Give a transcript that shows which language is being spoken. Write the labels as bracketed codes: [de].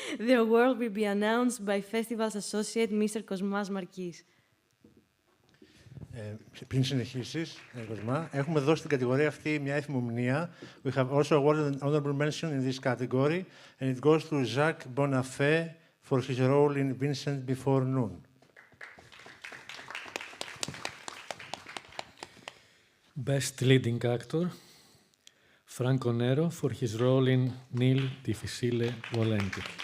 [en] The award will be announced by Festival's associate, Mr. [el] Κοσμάς Μαρκής. Πριν συνεχίσεις, Κοσμά, έχουμε δώσει στην κατηγορία αυτή μια εθιμομνία. [en] We have also awarded an honorable mention in this category, and it goes to Jacques Bonafé for his role in Vincent Before Noon. Best Leading Actor, Franco Nero for his role in Nil Difficile Volenti.